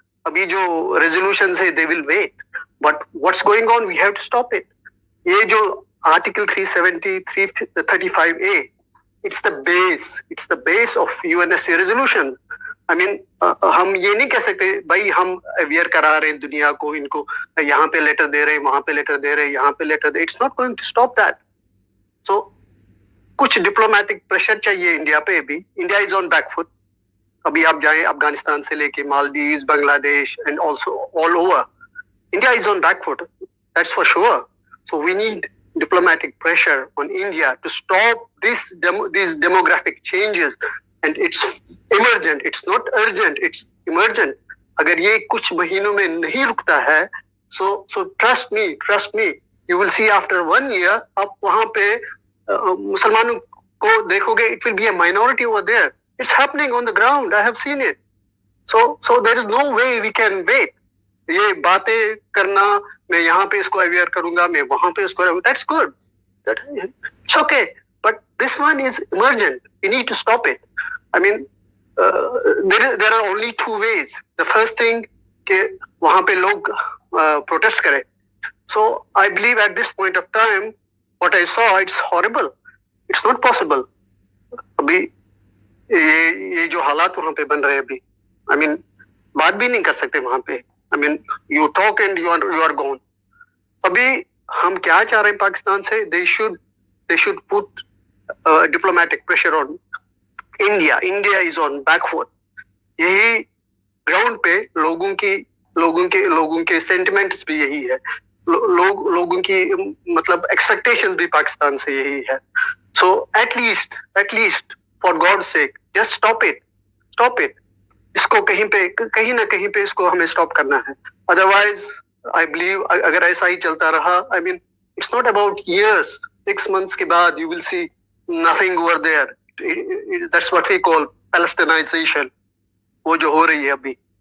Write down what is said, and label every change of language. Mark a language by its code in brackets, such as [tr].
[hi] अभी जो [en] resolutions है, they will wait. But what's going on? We have to stop it. [hi] ये जो [en] Article 370, 335A, it's the base. It's the base of UNSC resolution. [hi] I mean, हम ये नहीं कह सकते भाई हम अवेयर करा रहे हैं दुनिया को, इनको यहाँ पे लेटर दे रहे हैं, वहाँ पे लेटर दे रहे हैं, यहाँ पे letter दे. [en] It's not going to stop that. [hi] So कुछ डिप्लोमेटिक प्रेशर चाहिए इंडिया पे भी. [en] India is on back foot. [hi] अभी आप जाएं अफगानिस्तान से लेके Maldives, Bangladesh [en] And also all over, India is on back foot. That's for sure. So we need diplomatic pressure on India to stop these demographic changes, and it's emergent. It's not urgent. It's emergent. [hi] अगर ये कुछ महीनों में नहीं रुकता है, [en] so trust me, you will see after 1 year [hi] आप वहाँ पे मुसलमानों को देखोगे, [en] it will be a minority over there. It's happening on the ground. I have seen it. So there is no way we can wait. [hi] ये बातें करना, मैं यहाँ पे इसको अवेयर करूंगा, मैं वहाँ पे इसको, [en] that's good. It's okay. But this one is emergent. We need to stop it. I mean, there are only 2 ways. The first thing [hi] कि वहाँ पे लोग protest करें. [en] So I believe at this point of time, what I saw, it's horrible. It's not possible. [hi] अभी ये जो हालात वहाँ पे बन रहे हैं अभी, I mean, बात भी नहीं कर सकते वहाँ पे. [en] I mean, you talk and you are gone. [hi] अभी हम क्या चाह रहे हैं पाकिस्तान से? [en] They should put diplomatic pressure on India. India is on back foot. [hi] यही ground पे लोगों के sentiments भी यही है. लोगों की मतलब expectations भी पाकिस्तान से यही है. [en] So at least for God's sake, just stop it. [hi] इसको कहीं ना कहीं पे इसको हमें स्टॉप करना है. [en] otherwise I believe [hi] अगर ऐसा ही चलता रहा, [en] I mean it's not about years, [hi] 6 months के बाद [en] You will see nothing over there. That's what we call Palestinization, [hi] वो जो हो रही है अभी.